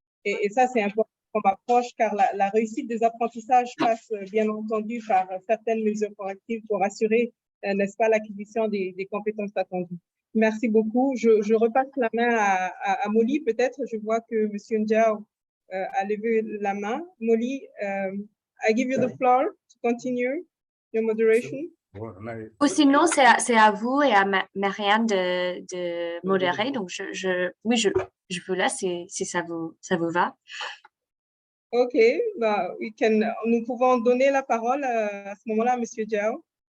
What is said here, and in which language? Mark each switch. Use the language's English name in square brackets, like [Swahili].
[French] Et ça, c'est important comme approche car la réussite des apprentissages passe bien entendu par certaines mesures correctives pour assurer, n'est-ce pas, l'acquisition des compétences attendues. Merci beaucoup. Je repasse la main à Molly. Peut-être, je vois que M. Ndiaye a levé la main. [English] Molly, I give you the floor to continue your moderation. [French] Ou sinon, c'est à vous et à Marianne de modérer. Donc, oui, je vous laisse si ça vous va. OK, bah, nous pouvons donner la parole à ce moment-là à M. Diao.